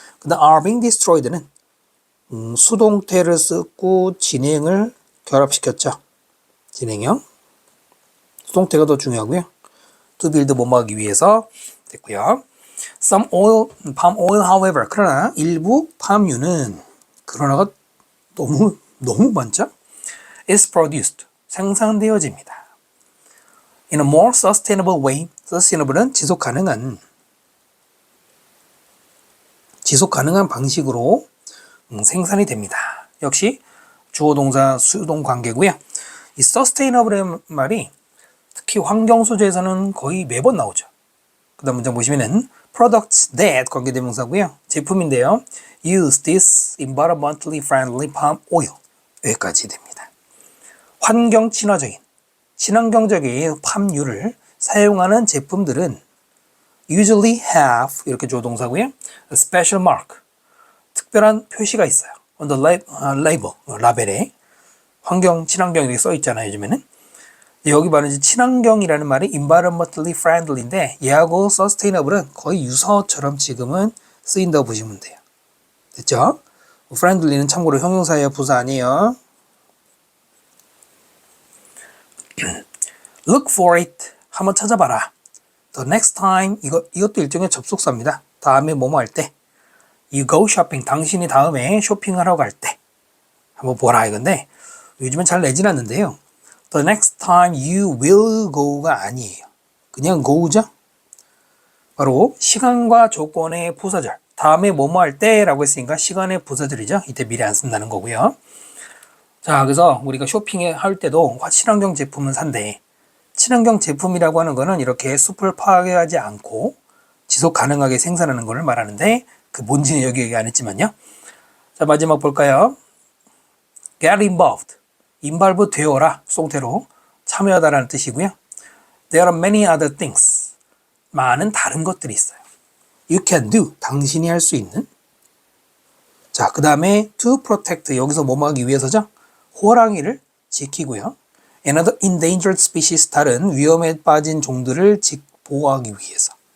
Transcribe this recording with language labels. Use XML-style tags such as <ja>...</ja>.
<ko>그 다음 are being destroyed는 수동태를 쓰고 진행을 결합시켰죠. 진행형. 수동태가 더 중요하고요. to build 뭐뭐 하기 위해서 됐고요.</ko> <en>Some oil, palm oil, however,</en> <ko>그러나 일부 팜유는 그러나가 너무 많죠?</ko> <en>is produced,</en> <ko>생산되어집니다.</ko> <en>In a more sustainable way,</en> <ko>sustainable은 지속 가능한 방식으로 생산이 됩니다. 역시 주어 동사 수동 관계고요. 이 sustainable의 말이 특히 환경 소재에서는 거의 매번 나오죠. 그 다음 문장 보시면은 products that 관계대명사고요. 제품인데요.</ko> <en>use this environmentally friendly palm oil.</en> <ko>여기까지 됩니다. 환경 친환경적인 팜유를 사용하는 제품들은</ko> <en>usually have</en> <ko>이렇게 주어 동사고요.</ko> <en>a special mark.</en> <ko>특별한 표시가 있어요.</ko> <en>on the label,</en> <ko>라벨에 환경, 친환경 이렇게 써 있잖아요. 요즘에는. 여기 말하는 친환경이라는 말이 environmentally friendly인데 얘하고 sustainable은 거의 유사어처럼 지금은 쓰인다고 보시면 돼요. 됐죠? friendly는 참고로 형용사예요. 부사 아니에요.</ko> <en>Look for it.</en> <ko>한번 찾아봐라.</ko> <en>The next time.</en> <ko>이것도 일종의 접속사입니다. 다음에 뭐뭐 할 때.</ko> <en>You go shopping.</en> <ko>당신이 다음에 쇼핑하러 갈 때. 한번 보라 이건데 요즘은 잘 내진 않는데요.</ko> <en>The next time you will go</en> <ko>가 아니에요. 그냥 go죠. 바로 시간과 조건의 부사절. 다음에 뭐뭐 할 때라고 했으니까 시간의 부사절이죠. 이때 미리 안 쓴다는 거고요. 자, 그래서 우리가 쇼핑할 때도 친환경 제품은 산대. 친환경 제품이라고 하는 거는 이렇게 숲을 파괴하지 않고 지속 가능하게 생산하는 것을 말하는데 그 뭔지는 여기 얘기 안 했지만요. 자, 마지막 볼까요?</ko> <en>Get involved.</en> <ko>involve 되어라. 수동태로 참여하다라는 뜻이고요.</ko> <en>There are many other things.</en> <ko>많은 다른 것들이 있어요.</ko> <en>You can do.</en> <ko>당신이 할 수 있는. 자, 그 다음에 to protect. 여기서 뭐뭐 하기 위해서죠? 호랑이를 지키고요.</ko> <en>another endangered species,</en> <ko>다른 위험에 빠진 종들을 보호하기 위해서.</ko>